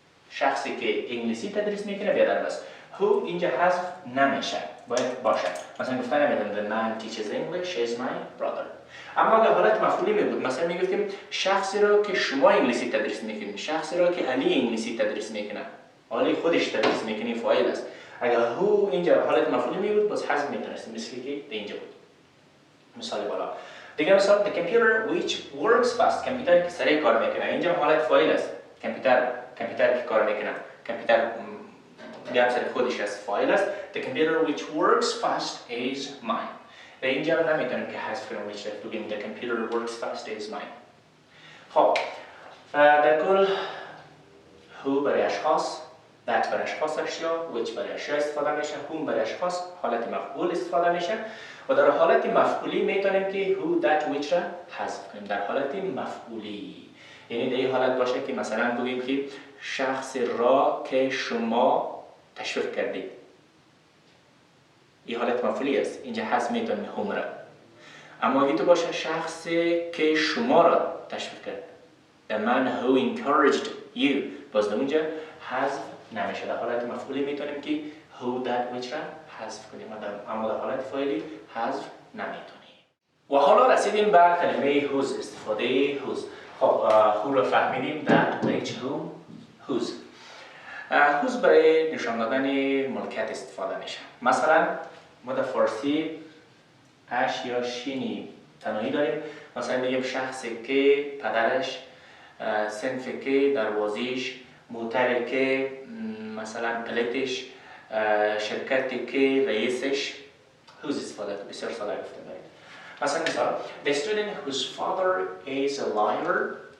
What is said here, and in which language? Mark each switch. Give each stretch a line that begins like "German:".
Persian: شخصی که انگلیسی تدریس میکنه بیادر است. who اینجا حذف نمیشه، باید باشه. مثلا گفتن نمیدونم
English: the man teaches English is my brother.
Persian: اما اگر حالت مفعولی می بود، مثلا میگفتیم شخصی را که شما انگلیسی تدریس میکنید، شخصی را که علی انگلیسی تدریس میکنه، علی خودش تدریس میکنه، فاعل است. اگر هو اینجا حالت مفعولی می بود باز حذف میتونستیم، مثل که اینجا بود. مثال بالا دیگه مثال
English: the computer which works fast،
Persian: کامپیوتر که سریع کار میکنه، اینجا حالت فاعل است. کامپیوتر که کار میکنه، کامپیوتر بیام سر خودش است، فاعل است.
English: the computer which works fast is mine.
Persian: و اینجا نمیتونیم که حذف کنیم which را بگیم
English: the computer works fast is mine.
Persian: خب در کل who برای اشخاص، that برای اشخاص اشیا، which برای اشیا استفاده میشه، whom برای اشخاص حالت مفعول استفاده میشه و در حالت مفعولی میتونیم که who that which را حذف کنیم در حالت مفعولی. یعنی در این حالت باشه که مثلا بگیم که شخص را که شما تشویق کردید، این حالت مفعولی است، اینجا حذف میتونیم whom را. اما اگه تو باشه شخص که شما را تشویق کرد،
English: the man who encouraged you،
Persian: باز در اونجا حذف نمیشه. در حالت مفعولی میتونیم که who that which را حذف کنیم، اما در حالت فاعلی حذف نمیتونیم. و حالا رسیدیم به کلمه whose، استفاده whose. خب who رو فهمیدیم، that، which، whom، whose. whose برای نشان دادن ملکیت استفاده میشه. مثلا ما در فارسی اش یا شینی تنهایی داریم. مثلا میگیم شخصی که پدرش، صنفی که دروازیش، موتری که مثلا پلیتش، شرکتی که رئیسش. whose استفاده بسیار ساده گفته داریم. مثلا مثال
English: the student whose father is a liar.